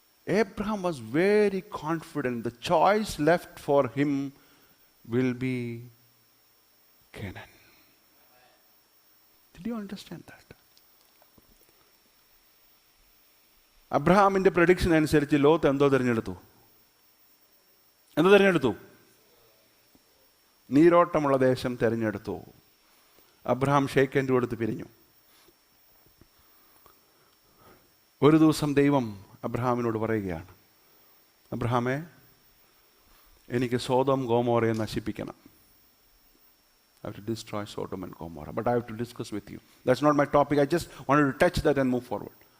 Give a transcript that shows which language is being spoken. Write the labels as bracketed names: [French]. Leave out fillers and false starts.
[English] Abraham was very confident the choice left for him will be Canaan. Did you understand that? [Malayalam] അബ്രഹാമിന്റെ prediction അനുസരിച്ച് Lot എന്തോ തിരഞ്ഞെടുത്തു? നീരോട്ടമുള്ള ദേശം തിരഞ്ഞെടുത്തു. അബ്രഹാം ഷേക്ക് ഹാൻഡ് കൊടുത്ത് പിരിഞ്ഞു. ഒരു ദിവസം ദൈവം അബ്രഹാമിനോട് പറയുകയാണ്, അബ്രഹാമേ, എനിക്ക് Sodom ഗോമോറയെ നശിപ്പിക്കണം. [English] I have to destroy Sodom and Gomorrah, but I have to discuss with you. That's not my topic. I just wanted to touch that and move forward.